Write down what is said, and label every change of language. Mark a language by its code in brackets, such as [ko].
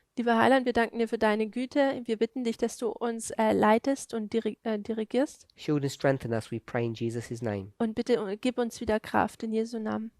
[de] Lieber Heiland, wir danken dir für deine Güte. Wir bitten dich, dass du uns leitest und dirigierst. [en] Shield and strengthen us, we pray in Jesus' name. [de] Und bitte gib uns wieder Kraft in Jesu Namen.